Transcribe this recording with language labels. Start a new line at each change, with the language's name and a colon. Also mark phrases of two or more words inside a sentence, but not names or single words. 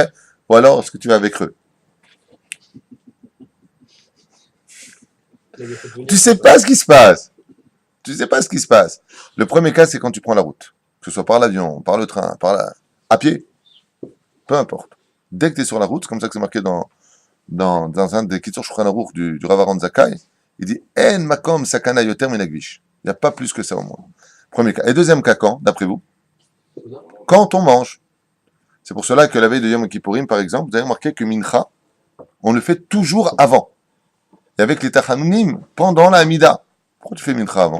French: Ou alors, est-ce que tu vas avec eux? Tu sais pas ce qui se passe. Tu sais pas ce qui se passe. Le premier cas, c'est quand tu prends la route. Que ce soit par l'avion, par le train, à pied. Peu importe. Dès que tu es sur la route, c'est comme ça que c'est marqué dans un des Kitzur Shulchan Aruch du Rav Aaron Zakkai, il dit
Hebrew: אין מקום סכנה יותר מן הכביש.
French: Il n'y a pas plus que ça au monde. Premier cas. Et deuxième cas, quand, d'après vous? Quand on mange. C'est pour cela que la veille de Yom Kippourim, par exemple, vous avez remarqué que Mincha, on le fait toujours avant. Et avec les Tachanunim, pendant la Hamida. Pourquoi tu fais Mincha avant?